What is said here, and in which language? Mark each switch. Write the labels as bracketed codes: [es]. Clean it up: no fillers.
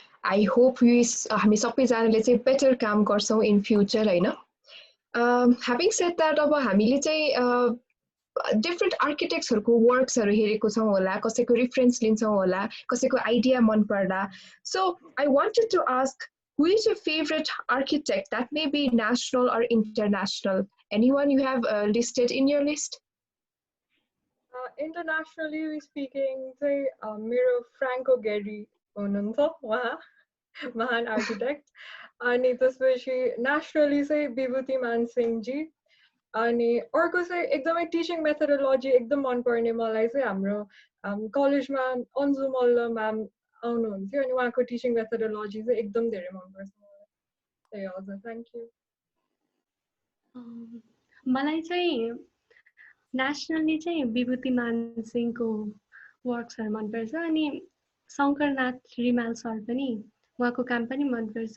[en] I hope [ne] हामी सबैजनाले चाहिँ बेटर काम गर्छौँ इन फ्युचर होइन। [en] having said that [ne] अब हामीले चाहिँ डिफ्रेन्ट आर्किटेक्ट्सहरूको वर्क्सहरू हेरेको छौँ होला, कसैको रिफरेन्स लिन्छौँ होला, कसैको आइडिया मन पर्दा। [en] So I wanted to ask, who is your favorite architect? That may be national or international. Anyone you have listed in your list? Internationally speaking, [ne] चाहिँ मेरो फ्राङ्को गेरी हुनुहुन्छ, उहाँ महान आर्किटेक्ट। अनि त्यसपछि नेसनली चाहिँ विभूति मान सिंहजी। अनि अर्को चाहिँ एकदमै टिचिङ मेथोडोलोजी एकदम मनपर्ने मलाई चाहिँ हाम्रो कलेजमा अन्जु मल्ल म्याम आउनुहुन्थ्यो, अनि उहाँको टिचिङ मेथोडोलोजी चाहिँ एकदम धेरै मनपर्छ मलाई। ए हजुर, [en] Thank you. [ne] मलाई चाहिँ नेसनली चाहिँ विभूति मान सिंहको वर्क्सहरू मनपर्छ, अनि शङ्करनाथ रिमाल सर पनि, उहाँको काम पनि मनपर्छ।